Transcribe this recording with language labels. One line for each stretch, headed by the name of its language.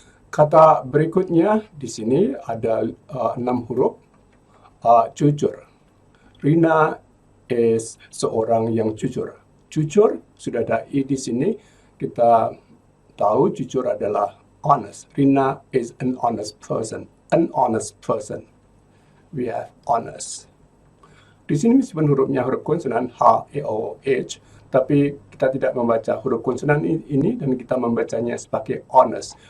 Indonesian: Kata berikutnya di sini ada 6 huruf. Jujur. Rina is seorang yang jujur. Jujur, sudah ada I di sini. Kita tahu jujur adalah honest.
English: Rina is an honest person. An honest person. We have honest.
Indonesian: Di sini meskipun hurufnya huruf konsonan H, E, O, H, tapi kita tidak membaca huruf konsonan ini dan kita membacanya sebagai honest.